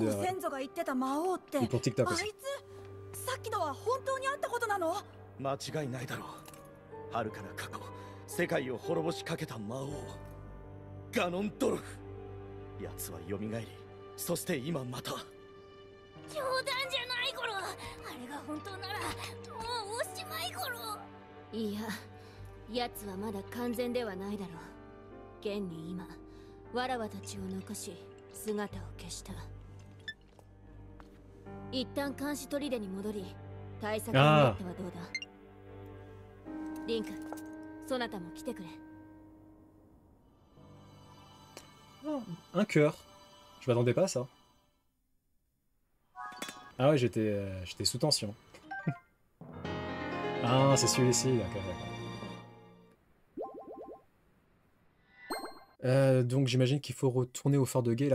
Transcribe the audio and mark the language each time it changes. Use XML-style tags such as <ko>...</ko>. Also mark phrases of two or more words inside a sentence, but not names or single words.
<fr>Et pour TikTok aussi.</fr> <ja>さっきのは本当にあったことなの？間違いないだろう。遥かな過去、世界を滅ぼしかけた魔王ガノンドルフ。奴は蘇り、そして今また。冗談じゃない頃。あれが本当ならもうおしまい頃。いや、奴はまだ完全ではないだろう。現に今わらわたちを残し姿を消した。一旦監視砦に戻り対策になってはどうだ。リンク、そなたも来てくれ。</ja> <fr>Un cœur. Je m'attendais pas à ça. Ah ouais, j'étais sous tension. Ah, c'est celui-ci, d'accord. Donc j'imagine qu'il faut retourner au fort de Guet.</fr>